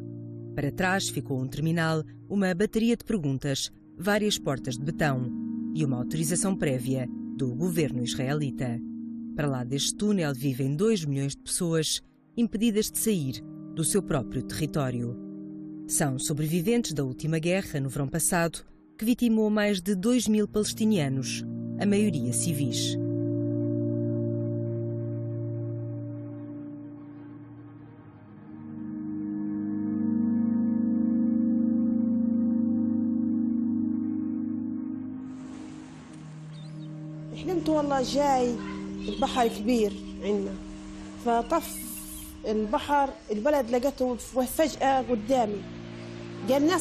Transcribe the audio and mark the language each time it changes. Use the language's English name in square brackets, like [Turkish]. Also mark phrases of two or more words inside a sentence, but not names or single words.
[Portuguese] Para trás ficou um terminal, uma bateria de perguntas, várias portas de betão e uma autorização prévia do governo israelita. Para lá deste túnel vivem 2 milhões de pessoas impedidas de sair do seu próprio território. São sobreviventes da última guerra, no verão passado, que vitimou mais de 2.000 palestinianos, a maioria civis. [Arabic] حلمت والله جاي البحر كبير عندنا فطف البحر البلد لقيته فجأة قدامي قال ناس